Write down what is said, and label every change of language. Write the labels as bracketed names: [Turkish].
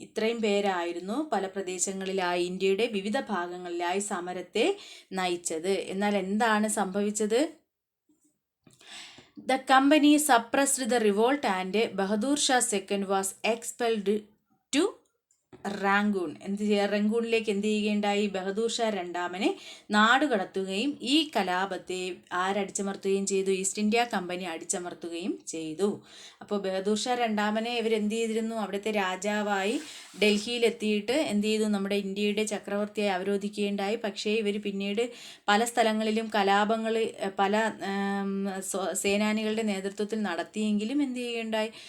[Malayalam] ഇത്രയും പേരായിരുന്നു പല പ്രദേശങ്ങളിലായി, ഇന്ത്യയുടെ വിവിധ ഭാഗങ്ങളിലായി സമരത്തെ നയിച്ചത്. എന്നാൽ എന്താണ് സംഭവിച്ചത്? [English] The company suppressed the revolt and Bahadur Shah II was expelled to Rangoon. [Malayalam] റങ്കൂണിലേക്ക് എന്ത് ചെയ്യുകയുണ്ടായി? ബഹദൂർ ഷാ രണ്ടാമനെ നാടുകടത്തുകയും ഈ കലാപത്തെ ആരടിച്ചമർത്തുകയും ചെയ്തു? ഈസ്റ്റ് ഇന്ത്യ കമ്പനി അടിച്ചമർത്തുകയും ചെയ്തു. അപ്പോൾ ബഹദൂർ ഷാ രണ്ടാമനെ ഇവരെന്ത് ചെയ്തിരുന്നു? അവിടുത്തെ രാജാവായി ഡൽഹിയിലെത്തിയിട്ട് എന്ത് ചെയ്തു? നമ്മുടെ ഇന്ത്യയുടെ ചക്രവർത്തിയായി അവരോധിക്കുകയുണ്ടായി. പക്ഷേ ഇവർ പിന്നീട് പല സ്ഥലങ്ങളിലും കലാപങ്ങൾ പല സേനാനികളുടെ നേതൃത്വത്തിൽ നടത്തിയെങ്കിലും എന്ത് ചെയ്യുകയുണ്ടായി?